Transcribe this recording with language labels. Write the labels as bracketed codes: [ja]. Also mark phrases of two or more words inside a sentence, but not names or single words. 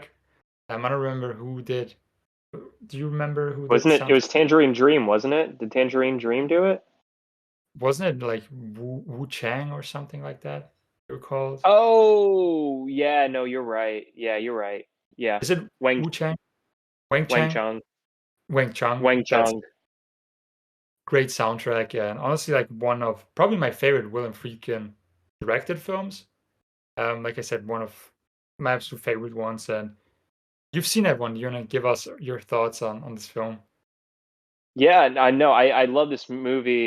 [en] I don't remember who did. Do you remember who did Wasn't the it? It soundtrack? was Tangerine Dream, wasn't it? Did Tangerine Dream do it? Wasn't it like Wu Chang or something like that? They were called. Oh, yeah. No, you're right. Yeah, you're right. Yeah, Is it Wang Wu Chang? Wang Wang Chang? Chung, Wang Chang. Wang That's Chung. great soundtrack, and honestly, like one of probably my favorite William Friedkin directed films. Like I said, one of my absolute favorite ones. And you've seen that one. You wanna give us your thoughts on this film? Yeah, I know. I love this movie.